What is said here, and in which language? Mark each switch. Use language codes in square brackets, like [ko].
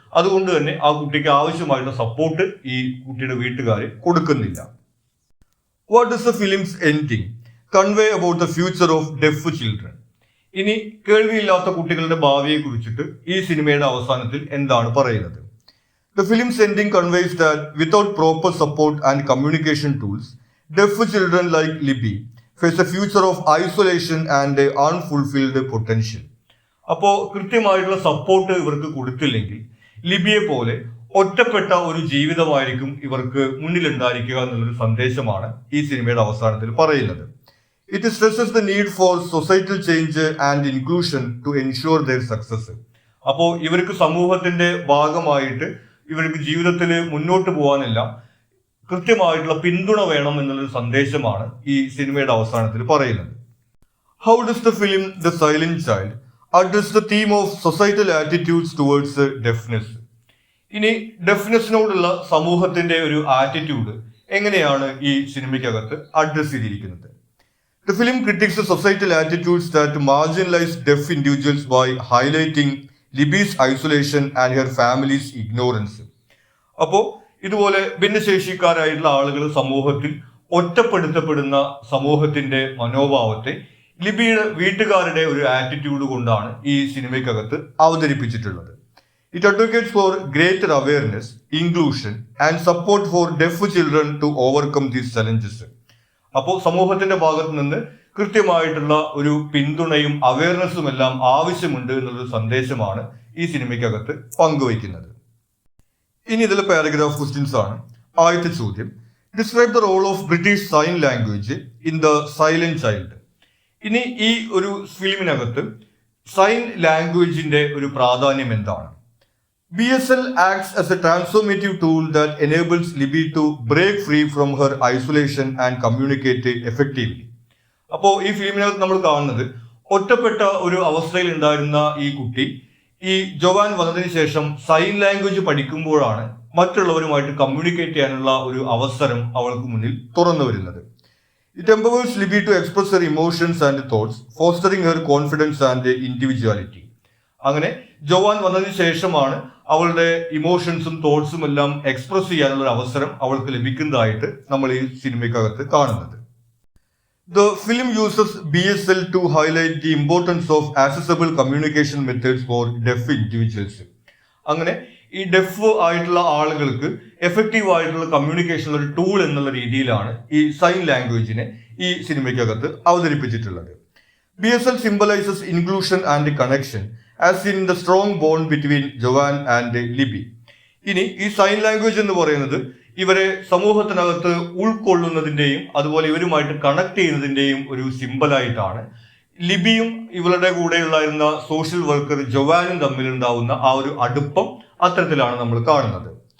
[ml] അതുകൊണ്ട് തന്നെ ആ കുട്ടിക്ക് ആവശ്യമായിട്ടുള്ള സപ്പോർട്ട് ഈ കുട്ടിയുടെ വീട്ടുകാർ കൊടുക്കുന്നില്ല. [en] What is the film's ending convey about the future of deaf children? [ml] ഇനി കേൾവിയില്ലാത്ത കുട്ടികളുടെ ഭാവിയെ കുറിച്ചിട്ട് ഈ സിനിമയുടെ അവസാനത്തിൽ എന്താണ് പറയുന്നത്? [en] The film's ending conveys that without proper support and communication tools, deaf children like Libby face a future of isolation and unfulfilled potential. [ml] അപ്പോൾ കൃത്യമായിട്ടുള്ള സപ്പോർട്ട് ഇവർക്ക് കൊടുത്തില്ലെങ്കിൽ ലിബിയെ പോലെ ഒറ്റപ്പെട്ട ഒരു ജീവിതമായിരിക്കും ഇവർക്ക് മുന്നിലുണ്ടായിരിക്കുക എന്നുള്ളൊരു സന്ദേശമാണ് ഈ സിനിമയുടെ അവസാനത്തിൽ പറയുന്നത്. [en] It stresses the need for societal change and inclusion to ensure their success. [ml] അപ്പോൾ ഇവർക്ക് സമൂഹത്തിന്റെ ഭാഗമായിട്ട് ഇവർക്ക് ജീവിതത്തിൽ മുന്നോട്ട് പോകാനെല്ലാം കൃത്യമായിട്ടുള്ള പിന്തുണ വേണം എന്നുള്ളൊരു സന്ദേശമാണ് ഈ സിനിമയുടെ അവസാനത്തിൽ പറയുന്നത്. [en] How does the film the silent child address the theme of societal attitudes towards deafness? [ml] ഇനി ഡെഫ്നെസ്സിനോടുള്ള സമൂഹത്തിന്റെ ഒരു ആറ്റിറ്റ്യൂഡ് എങ്ങനെയാണ് ഈ സിനിമയ്ക്കകത്ത് അഡ്രസ് ചെയ്തിരിക്കുന്നത്? [en] The film critiques the societal attitudes that marginalize deaf individuals by highlighting Libby's isolation and her family's ignorance. [ml] അപ്പോൾ ഇതുപോലെ ഭിന്നശേഷിക്കാരായിട്ടുള്ള ആളുകൾ സമൂഹത്തിൽ ഒറ്റപ്പെടുത്തപ്പെടുന്ന സമൂഹത്തിന്റെ മനോഭാവത്തെ ലിബിയുടെ വീട്ടുകാരുടെ ഒരു ആറ്റിറ്റ്യൂഡ് കൊണ്ടാണ് ഈ സിനിമയ്ക്കകത്ത് അവതരിപ്പിച്ചിട്ടുള്ളത്. [en] It advocates for greater awareness, inclusion and support for deaf children to overcome these challenges. [ml] അപ്പോൾ സമൂഹത്തിന്റെ ഭാഗത്ത് നിന്ന് കൃത്യമായിട്ടുള്ള ഒരു പിന്തുണയും അവയർനെസ്സും എല്ലാം ആവശ്യമുണ്ട് എന്നുള്ളൊരു സന്ദേശമാണ് ഈ സിനിമയ്ക്കകത്ത് പങ്കുവയ്ക്കുന്നത്. ഇനി ഇതിലെ പാരഗ്രാഫ് ക്വസ്റ്റ്യൻസ് ആണ്. ആദ്യത്തെ ചോദ്യം, [en] Describe the role of British sign language in the silent child. [ml] ഇനി ഈ ഒരു ഫിലിമിനകത്ത് സൈൻ ലാംഗ്വേജിന്റെ ഒരു പ്രാധാന്യം എന്താണ്? [en] BSL acts as a transformative tool that enables Libby to break free from her isolation and communicate effectively. [ml] അപ്പോൾ ഈ ഫിലിമിനകത്ത് നമ്മൾ കാണുന്നത് ഒറ്റപ്പെട്ട ഒരു അവസ്ഥയിൽ ഉണ്ടായിരുന്ന ഈ കുട്ടി ഈ ജോവാൻ വന്നതിന് ശേഷം സൈൻ ലാംഗ്വേജ് പഠിക്കുമ്പോഴാണ് മറ്റുള്ളവരുമായിട്ട് കമ്മ്യൂണിക്കേറ്റ് ചെയ്യാനുള്ള ഒരു അവസരം അവൾക്ക് മുന്നിൽ തുറന്നു വരുന്നത്. [en] It empowers Libby to express her emotions and thoughts, fostering her confidence and individuality. [ml] അങ്ങനെ ജോവാൻ വന്നതിന് ശേഷമാണ് അവളുടെ ഇമോഷൻസും തോട്ട്സും എല്ലാം എക്സ്പ്രസ് ചെയ്യാനുള്ള ഒരു അവസരം അവൾക്ക് ലഭിക്കുന്നതായിട്ട് നമ്മൾ ഈ സിനിമയ്ക്കകത്ത് കാണുന്നത്. [en] The film uses BSL to highlight the importance of accessible communication methods for deaf individuals. [ml] അങ്ങനെ ഈ ഡെഫ് ആയിട്ടുള്ള ആളുകൾക്ക് എഫക്റ്റീവ് ആയിട്ടുള്ള കമ്മ്യൂണിക്കേഷൻ ഒരു ടൂൾ എന്നുള്ള രീതിയിലാണ് ഈ സൈൻ ലാംഗ്വേജിനെ ഈ സിനിമയ്ക്കകത്ത് അവതരിപ്പിച്ചിട്ടുള്ളത്. [en] BSL symbolizes inclusion and connection, as in the strong bond between Joanne and Libby. [ml] ഇനി ഈ സൈൻ ലാംഗ്വേജ് എന്ന് പറയുന്നത് ഇവരെ സമൂഹത്തിനകത്ത് ഉൾക്കൊള്ളുന്നതിന്റെയും അതുപോലെ ഇവരുമായിട്ട് കണക്ട് ചെയ്യുന്നതിന്റെയും ഒരു സിമ്പലായിട്ടാണ് ലിബിയും ഇവരുടെ കൂടെയുള്ളായിരുന്ന സോഷ്യൽ വർക്കർ ജോവാനും തമ്മിലുണ്ടാവുന്ന ആ ഒരു അടുപ്പം അത്തരത്തിലാണ് നമ്മൾ കാണുന്നത്.